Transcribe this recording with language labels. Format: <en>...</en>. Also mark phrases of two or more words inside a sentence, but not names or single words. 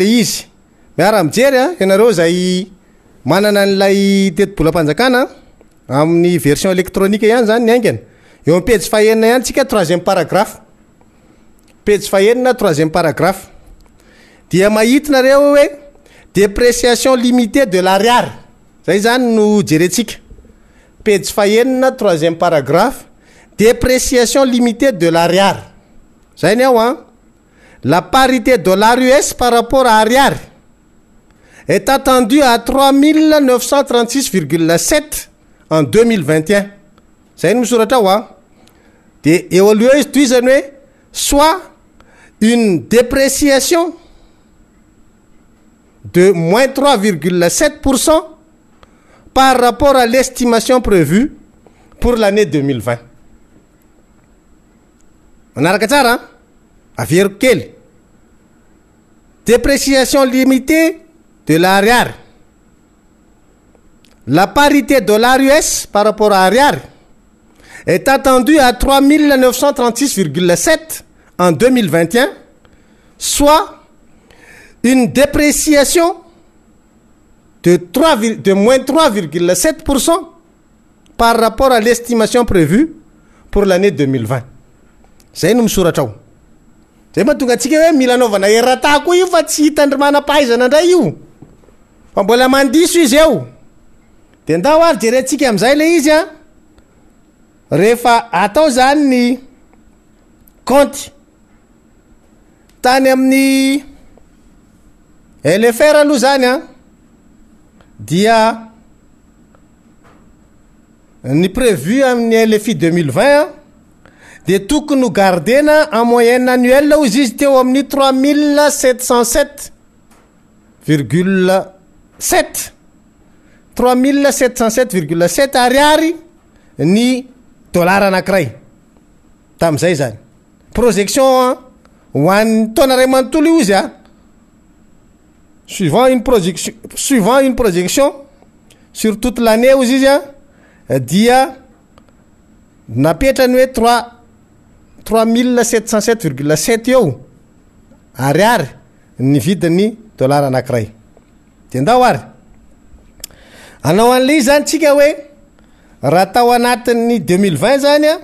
<mg>izy miara mijery a ianareo zay manana n'lay teti-bolam-panjakana amin'ny</mg> <fr>version électronique</fr> <mg>ihany zany ny aingana eo amin'ny pejy fahenina ihany tsika 3e paragraphe pejy fahenina 3e paragraphe dia mahitinareo hoe</mg> <fr>dépréciation limitée de l'ariary</fr> <mg>zay zany no jerentsika pejy fahenina 3e paragraphe</mg> <fr>dépréciation limitée de l'ariary</fr> <mg>zay ny ao</mg> <fr>la parité dollar US par rapport à ariary est attendue à 3936,7 en 2021</fr> <mg>zay ny misoratra ao de eo aloha izy toizany hoe</mg> <fr>soit une dépréciation de moins 3,7% par rapport à l'estimation prévue pour l'année 2020</fr> <mg>manaraka tsara averiko kely</mg> <fr>dépréciation limitée de l'ariary la parité dollar US par rapport à ariary est attendue à 3936,7 en 2021 soit une dépréciation de moins 3,7% par rapport à l'estimation prévue pour l'année 2020</fr> <mg>zay no misoratra ao zay mahatonga atsika hoe mila naovana erata koa io fa tsy hitandrimana-pahaizana indray io fa mbola mandiso izy eo de ndao ary jerentsika am'izay le izy a rehefa atao zany ny compte tany amin'ny LFR aloha zany a dia ny prévu amin'ny LFI 2020 de tokony ho gardena</mg> <fr>en moyenne annuelle</fr> <mg>izy izy teo amin'ny 3707,7 3707,7 ariary ny dollara anankiray tamin'izay zany projection ho an'ny taona ray manontolo io izy</mg> <fr>suivant une projection sur toute l'année</fr> <mg>ozy izy dia napetrany hoe 3707,7 eo ariary ny vidiny dollara anankiray de ndao ary anao an'le izy zany tsika hoe raha tao anatin'ny 2020 zany</mg>